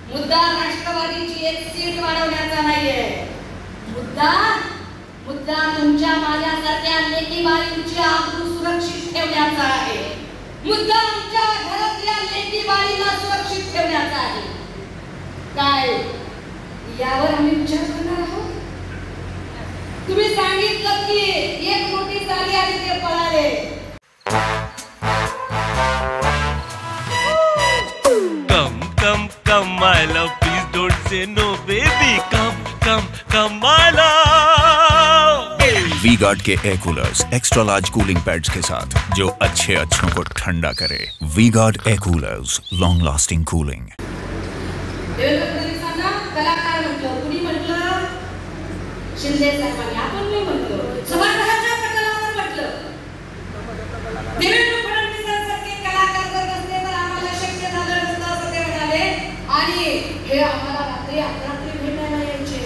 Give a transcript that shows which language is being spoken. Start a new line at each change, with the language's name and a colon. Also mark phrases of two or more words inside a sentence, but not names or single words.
Marathi: मुद्दा राष्ट्रवादीची एक सीट वाढवण्याचा नाहीये. मुद्दा तुमच्या माझ्यासारख्या लेकी बाळींची आबरू सुरक्षित ठेवण्याचा आहे. मुद्दा आमच्या घरातल्या लेकी बाळींना सुरक्षित ठेवण्याचा आहे. काय यावर आम्ही विचार करणार आहोत? तुम्ही सांगितलं की एक नोटीस आली आणि ते पळाले.
English: Come, my love, please don't say no, baby. Come, my love.
Hindi: V-Guard के
English: air coolers extra large cooling pads
Hindi: के साथ जो अच्छों को ठंडा करे.
English: V-Guard air coolers, long lasting cooling.
Marathi: कलाकार म्हटलं, कुणी म्हटलं? शिंदे साहेबांनी. आपण नाही म्हटलं, सभागृहाच्या पटलावर म्हटलं. देवेंद्र फडणवीसांसारखे कलाकार जर नसते तर आम्हाला शक्य झालं नसतं असं ते म्हणाले. आणि हे आम्हाला रात्री अपरात्री भेटायला यायचे.